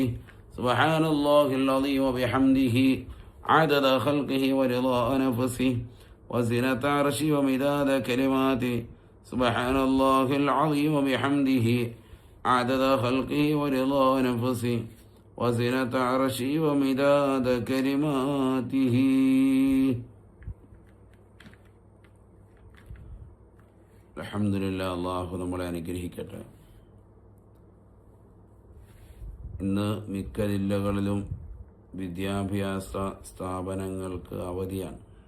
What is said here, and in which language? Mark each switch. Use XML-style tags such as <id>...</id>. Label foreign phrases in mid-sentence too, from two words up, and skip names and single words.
<ar>سبحان الله العظيم وبحمده عدد خلقه ورضا نفسه وزنة عرشي ومداد كلماته. سبحان الله العظيم وبحمده عدد خلقه ورضا نفسه وزنة عرشي ومداد كلماته. അൽഹംദുലില്ലാഹ്.</ar> <ml>അല്ലാഹു നമ്മളെ അനുഗ്രഹിക്കട്ടെ. ഇന്ന് മിക്ക ജില്ലകളിലും വിദ്യാഭ്യാസ സ്ഥാപനങ്ങൾക്ക് അവധിയാണ്.</ml>